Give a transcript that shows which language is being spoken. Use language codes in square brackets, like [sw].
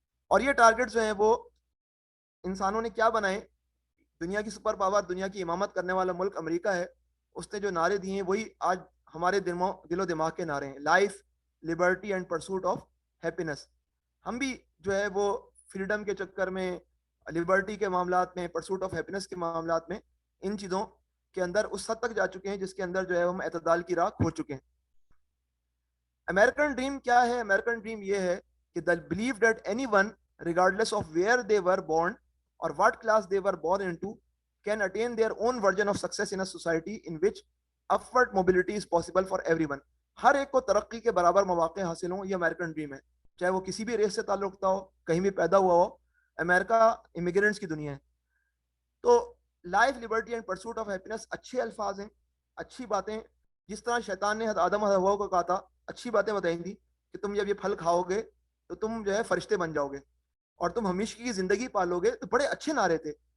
[ur] اور یہ ٹارگیٹس جو ہیں وہ انسانوں نے کیا بنائے, دنیا کی سپر پاور, دنیا کی امامت کرنے والا ملک امریکہ ہے, اس نے جو نعرے دیے ہیں وہی آج ہمارے دل و دماغ کے نعرے ہیں. Life, Liberty and pursuit of happiness. ہم بھی جو ہے وہ فریڈم کے چکر میں, لبرٹی کے معاملات میں, پرسوٹ آف ہیپینس کے معاملات میں, ان چیزوں کے اندر اس حد تک جا چکے ہیں جس کے اندر جو ہے ہم اعتدال کی راہ کھو چکے ہیں. امریکن ڈریم کیا ہے؟ امریکن ڈریم یہ ہے کہ [en] the belief that anyone regardless of where they were born or what class they were born into can attain their own version of success in a society in which upward mobility is possible for everyone. [ur] ہر ایک کو ترقی کے برابر مواقع حاصل ہوں, یہ American dream ہے, چاہے وہ کسی بھی ریس سے تعلق رکھتا ہو, کہیں بھی پیدا ہوا ہو. امریکہ امیگرینٹس کی دنیا ہے. تو life, Liberty and pursuit of happiness اچھے الفاظ ہیں, اچھی باتیں. جس طرح شیطان نے آدم و حوا کو کہا تھا, اچھی باتیں بتائیں تھی کہ تم جب یہ پھل کھاؤ گے تو تم جو ہے فرشتے بن جاؤ گے اور تم ہمیشہ کی زندگی پالو گے, تو بڑے اچھے نعرے تھے.